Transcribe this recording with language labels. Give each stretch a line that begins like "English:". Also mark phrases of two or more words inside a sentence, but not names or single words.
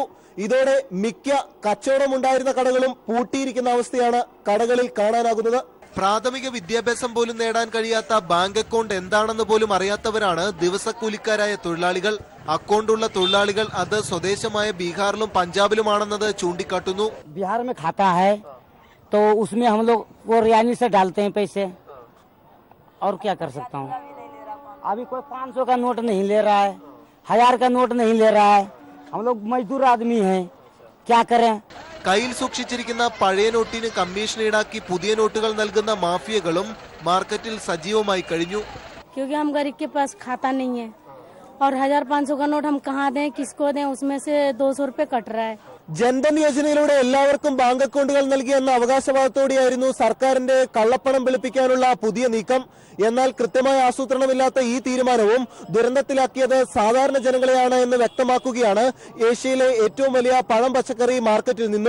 Malayalam: ഇതോടെ മിക്ക കച്ചവടമുണ്ടായിരുന്ന കടകളും പൂട്ടിയിരിക്കുന്ന അവസ്ഥയാണ് കടകളിൽ കാണാനാകുന്നത്. പ്രാഥമിക വിദ്യാഭ്യാസം പോലും നേടാൻ കഴിയാത്ത ബാങ്ക് അക്കൗണ്ട് എന്താണെന്ന് പോലും അറിയാത്തവരാണ് ദിവസക്കൂലിക്കാരായ തൊഴിലാളികൾ. അക്കൗണ്ടുള്ള തൊഴിലാളികൾ അത് സ്വദേശമായ ബീഹാറിലും പഞ്ചാബിലുമാണെന്നത് ചൂണ്ടിക്കാട്ടുന്നു.
Hindi: ബിഹാർ में खाता है तो उसमें हम लोग वो रियानी से डालते हैं पैसे और क्या कर सकता हूँ. अभी कोई 500 का नोट नहीं ले रहा है, 1000 का नोट नहीं ले रहा है. हम लोग मजदूर आदमी हैं, क्या करें.
Malayalam: കയ്യിൽ സൂക്ഷിച്ചിരിക്കുന്ന പഴയ നോട്ടിന് കമ്മീഷൻ ഈടാക്കി പുതിയ നോട്ടുകൾ നൽകുന്ന മാഫിയകളും മാർക്കറ്റിൽ സജീവമായി കഴിഞ്ഞു.
Hindi: क्योंकि हम गरीब के पास खाता नहीं है और 1000-500 का नोट हम कहाँ दें, किसको दें, उसमें से 200 रुपए कट रहा है.
Malayalam: ജൻധൻ യോജനയിലൂടെ എല്ലാവർക്കും ബാങ്ക് അക്കൗണ്ടുകൾ നൽകിയെന്ന അവകാശവാദത്തോടെയായിരുന്നു സർക്കാരിന്റെ കള്ളപ്പണം വെളുപ്പിക്കാനുള്ള പുതിയ നീക്കം. എന്നാൽ കൃത്യമായ ആസൂത്രണമില്ലാത്ത ഈ തീരുമാനവും ദുരന്തത്തിലാക്കിയത് സാധാരണ ജനങ്ങളെയാണ് എന്ന് വ്യക്തമാക്കുകയാണ് ഏഷ്യയിലെ ഏറ്റവും വലിയ പഴം പച്ചക്കറി മാർക്കറ്റിൽ നിന്നും.